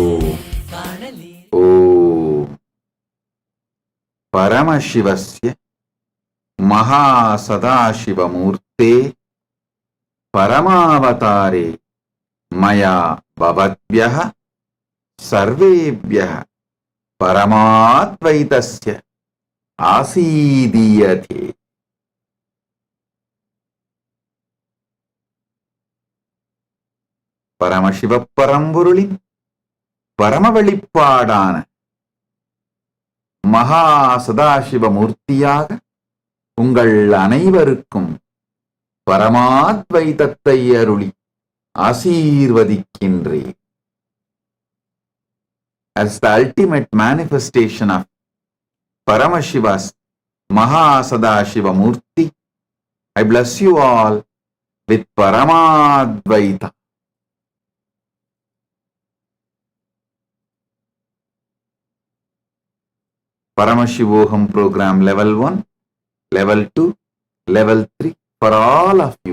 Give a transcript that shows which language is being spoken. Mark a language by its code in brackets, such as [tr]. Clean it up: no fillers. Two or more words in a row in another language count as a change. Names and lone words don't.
[sa] परमशिवस्य महासदाशिवमूर्ते परमावतारे मया भवद्भ्यः सर्वेभ्यः परमाद्वैतस्य आसीदीयते. [ta] பரமசிவப்பரம்பொருளின் பரமவெளிப்பாடான மகா சதாசிவமூர்த்தியாக உங்கள் அனைவருக்கும் பரமாத்வைதத்தை அருளி ஆசீர்வதிக்கின்றேன். [en] As the ultimate manifestation of Paramashiva's Maha Sadashiva Murti, I bless you all with Paramadvaita. Paramashivoham program level 1, level 2, level 3 for all of you.